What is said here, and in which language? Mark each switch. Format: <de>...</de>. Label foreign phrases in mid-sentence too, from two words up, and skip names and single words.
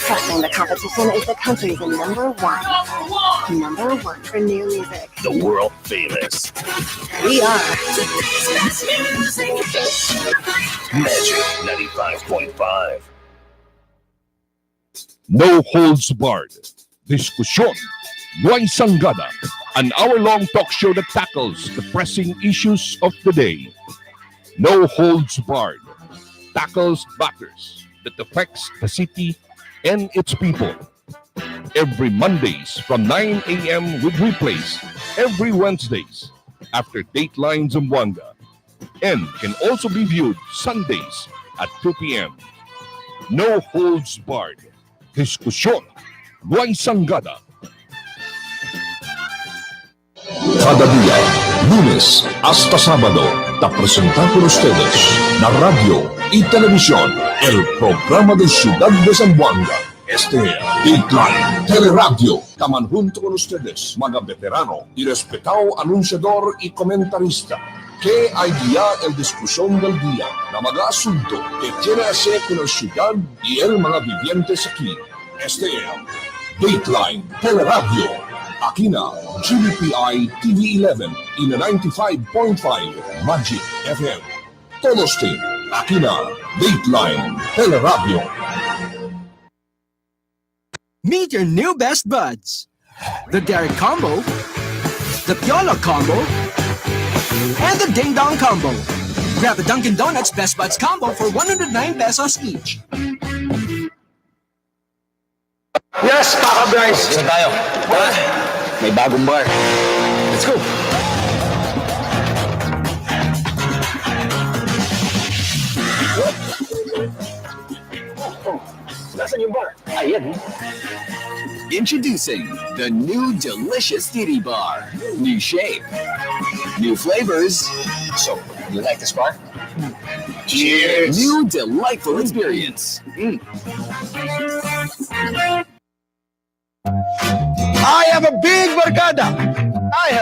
<en>crushing the competition is the country's number one. Number one for new music. The world famous We are Magic 95.5. No Holds Barred.</en> <cbk>Diskusyon. Buhay Sanggada.</cbk> <en>An hour-long talk show that tackles the pressing issues of the day. No Holds Barred. Tackles matters that affects the city and its people. Every Mondays from 9 a.m. with replays every Wednesdays after Dateline Zamboanga. And can also be viewed Sundays at 2 p.m. No Holds Barred.</en> <cbk>Diskusyon. Buhay Sanggada. Cada día, lunes hasta sábado, te presentamos con ustedes la radio y televisión, el programa de Ciudad de Zamboanga. Este Dateline Teleradyo, taman junto con ustedes, mga veterano y respetado anunciador y comentarista, que hay día el discusión del día, na mga asunto que tiene que hacer con la ciudad y el mga vivientes aquí. Este Dateline Teleradyo, aquí na GBPI TV11 y na 95.5 Magic FM. Todos team, aquí na Dateline Teleradyo.</cbk> <en>Meet your new best buds. The Derek Combo, the Piolo Combo, and the Ding Dong Combo. Grab a Dunkin' Donuts Best Buds Combo for 109 pesos each. Yes,</en> <tl>Kaka guys. Isa tayo. May bagong bar.</tl> <en>Let's go.</en> <tl>Nasaan yung bar? Ayan.</tl> <en>Introducing the new delicious titty bar. New shape, new flavors. So, you like this bar? Cheers! New delightful experience. I have a big barkada.</en>